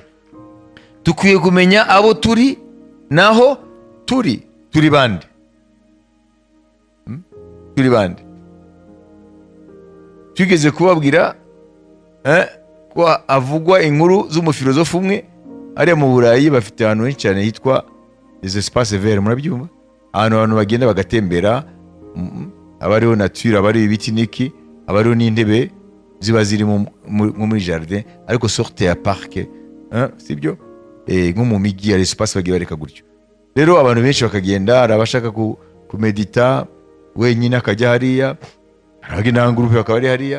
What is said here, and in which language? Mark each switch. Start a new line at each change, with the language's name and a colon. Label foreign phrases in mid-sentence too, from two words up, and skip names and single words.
Kinyarwanda: Dukwiye kumenya abo turi naho turi. Turi bande? Turi bande? Tugeze kubabwira ko avugwa inkuru z'umufilozofu umwe ariya mu Burayi, bafite ahantu henshi cyane hitwa
French: des espaces verts,
Kinyarwanda: murabyumva? Abantu bagenda bagatembera, abariho nature, abariho ibiti niki, abariho n'intebe ziba ziri muri jardin, ariko sorte ya parc, sibyo? Nko mu migi ya espace bagiye bareka gutyo. Rero abantu benshi bakagenda, arabashaka kumedita wenyine akajya hariya, aragenda na groupe bakaba ari hariya.